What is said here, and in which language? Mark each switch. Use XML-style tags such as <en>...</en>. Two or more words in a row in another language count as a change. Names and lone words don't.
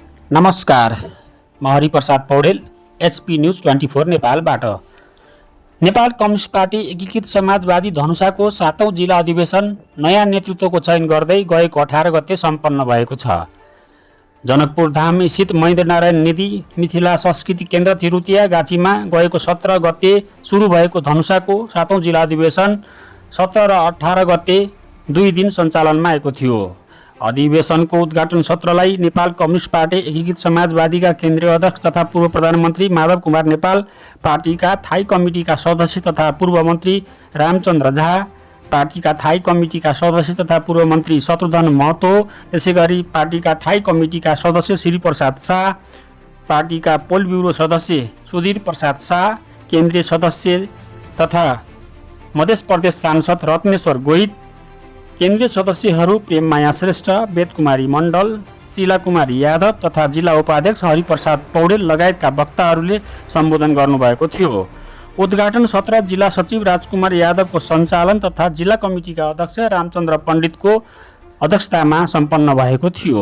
<ne>नमस्कार, म हरिप्रसाद पौडेल, एचपी न्यूज 24 नेपालबाट। नेपाल कम्युनिस्ट पार्टी एकीकृत समाजवादी धनुषाको 7औं जिल्ला अधिवेशन नयाँ नेतृत्वको चयन गर्दै गएको 18 गते सम्पन्न भएको छ। जनकपुर धाम स्थित महेन्द्रनारायण निधि मिथिला संस्कृति केन्द्र तिरुतिया गाछीमा गएको 17 गते सुरु भएको धनुषाको 7औं जिल्ला अधिवेशन 17 र 18 गते 2 दिन सञ्चालनमा आएको थियो। अधिवेशनको उद्घाटन सत्रलाई नेपाल कम्युनिस्ट पार्टी एकीकृत समाजवादीका केन्द्रीय अध्यक्ष तथा पूर्व प्रधानमन्त्री माधव कुमार नेपाल, पार्टीका थाई कमिटीका सदस्य तथा पूर्व मन्त्री रामचन्द्र झा, पार्टीका थाई कमिटीका सदस्य तथा पूर्व मन्त्री शत्रुघ्न महतो, त्यसैगरी पार्टीका थाई कमिटीका सदस्य श्री प्रसाद शाह, पार्टीका पोल ब्युरो सदस्य सुधीर प्रसाद शाह, केन्द्रीय सदस्य तथा मध्य प्रदेश सांसद रत्नेश्वर गोहित, केन्द्रीय सदस्यहरू प्रेममाया श्रेष्ठ, वेदकुमारी मण्डल, शीला कुमारी यादव तथा जिल्ला उपाध्यक्ष हरिप्रसाद पौडेल लगायतका वक्ताहरूले सम्बोधन गर्नुभएको थियो। उद्घाटन सत्र जिल्ला सचिव राजकुमार यादवको सञ्चालन तथा जिल्ला कमिटीका अध्यक्ष रामचन्द्र पण्डितको अध्यक्षतामा सम्पन्न भएको थियो।</ne>